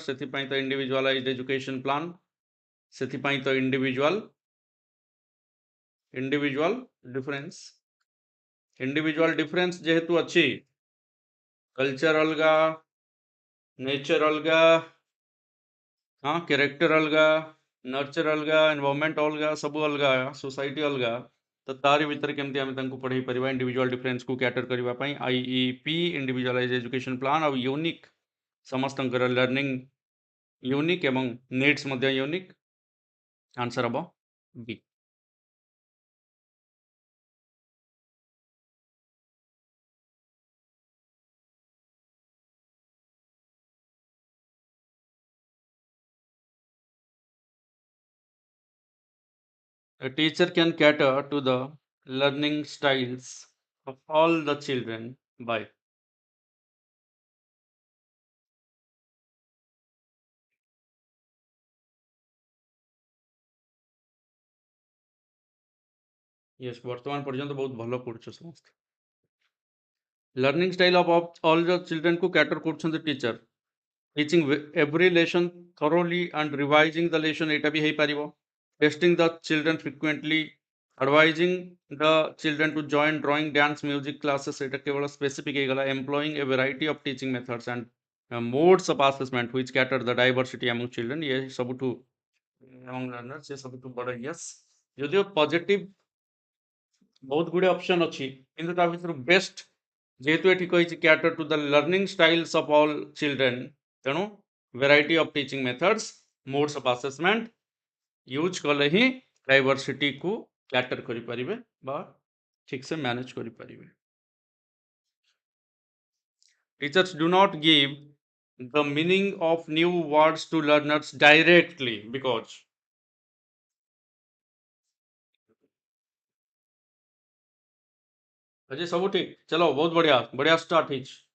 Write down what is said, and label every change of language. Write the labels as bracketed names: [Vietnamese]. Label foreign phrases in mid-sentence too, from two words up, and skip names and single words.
[Odia] ସେଥିପାଇଁ ତ [English] individualized education plan, [Odia] ସେଥିପାଇଁ ତ [English] individual difference [Odia] ଯେହେତୁ ଅଛି, କଲଚର ଅଲଗା, ନେଚର ଅଲଗା, ହଁ, କ୍ୟାରେକ୍ଟର ଅଲଗା, ନର୍ଚର ଅଲଗା, ଏନଭାରମେଣ୍ଟ ଅଲଗା, ସବୁ ଅଲଗା, ସୋସାଇଟି ଅଲଗା। ତ ତାରି ଭିତରେ କେମିତି ଆମେ ତାଙ୍କୁ ପଢ଼େଇ ପାରିବା [English] individual differenceକୁ [Odia] କ୍ୟାଟର କରିବା ପାଇଁ। [English] IEP individualize education plan [Odia] ଆଉ ୟୁନିକ୍, ସମସ୍ତଙ୍କର [English] learning unique [Odia] ଏବଂ ନିଡ୍ସ ମଧ୍ୟ ୟୁନିକ୍। ଆନ୍ସର ହେବ ବି। [English] A teacher can cater to the learning styles of all the children by. Yes, [Odia] ବର୍ତ୍ତମାନ ପର୍ଯ୍ୟନ୍ତ ବହୁତ ଭଲ ପଢୁଛ ସମସ୍ତେ। [English] learning style of all the childrenକୁ [Odia] କ୍ୟାଟର କରୁଛନ୍ତି ଟିଚର। [English] teaching every lesson thoroughly and revising the lesson, [Odia] ଏଇଟା ବି ହେଇପାରିବ। [English] testing the children frequently, advising the children to join drawing, dance, music classes, [Odia] এটা କେବଳ ସ୍ପେସିଫିକ୍ ହେଇଗଲା। [English] employing a variety of teaching methods and modes of assessment which cater the diversity among children, [Odia] ଏ ସବୁଠୁ [English] among learners [Odia] ଏ ସବୁଠୁ ବଡ଼ [English] yes। [Odia] ଯଦିଓ ପଜିଟିଭ ବହୁତ ଗୁଡ଼ିଏ ଅପସନ୍ ଅଛି, କିନ୍ତୁ ତା ଭିତରୁ ବେଷ୍ଟ ଯେହେତୁ ଏଠି କହିଛି [English] cater to the learning styles of all children, [Odia] ତେଣୁ [English] variety of teaching methods, modes of assessment use [Odia] କଲେ ହିଁ ଡାଇଭର୍ସିଟିକୁ କ୍ୟାଟର କରିପାରିବେ ବା ଠିକ୍ ସେ ମ୍ୟାନେଜ କରିପାରିବେ। [English] Teachers do not give the meaning of new words to learners directly because [Hindi] अजय सब ठीक, चलो बहुत बढ़िया बढ़िया स्टार्ट हिच।